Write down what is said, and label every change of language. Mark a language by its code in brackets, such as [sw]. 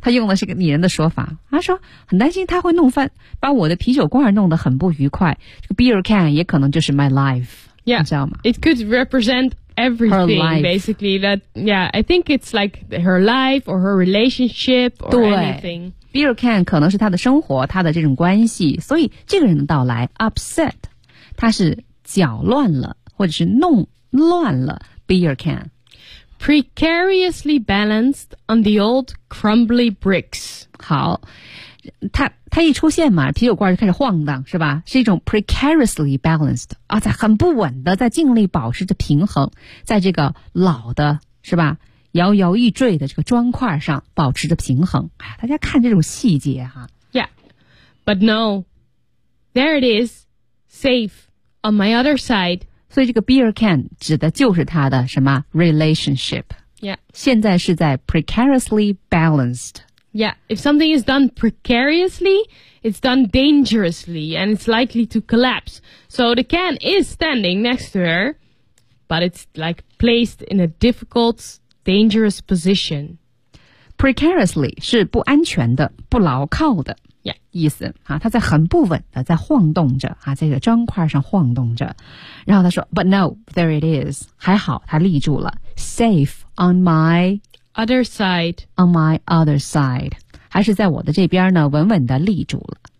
[zh] 他用的是个拟人的说法。他说很担心他会弄翻，把我的啤酒罐弄得很不愉快。这个 beer can 也可能就是 [en] my life,、 yeah. [zh] 你知道吗？ [en] It could represent... Everything basically that, yeah, I think it's like her life or her relationship or anything. [zh] Beer can 可能是她的生活，她的这种关系。所以这个人的到来 upset, 他是搅乱了或者是弄乱了 beer can. [en] Precariously balanced on the old crumbly bricks. [zh] 好。他一出现嘛，啤酒罐就开始晃荡，是吧？是一种 precariously balanced 啊，在很不稳的，在尽力保持着平衡，在这个老的，是吧？摇摇欲坠的这个砖块上保持着平衡。哎，大家看这种细节哈。 [en] Yeah, but no, there it is, safe on my other side. [zh] 所以这个 beer can 指的就是他的什么 relationship? Yeah, 现在是在 precariously balanced. [en] Yeah, if something is done precariously, it's done dangerously, and it's likely to collapse. So the can is standing next to her, but it's like placed in a difficult, dangerous position. [zh] Precariously 是不安全的、不牢靠的、 yeah. 意思啊，它在很不稳的在晃动着啊，在这个砖块上晃动着。然后他说 ， [en] But no, there it is. [zh] 还好，它立住了 ， [en] safe on my. Other side. On my other side. [zh] 还是在我的这边呢稳稳地立住了。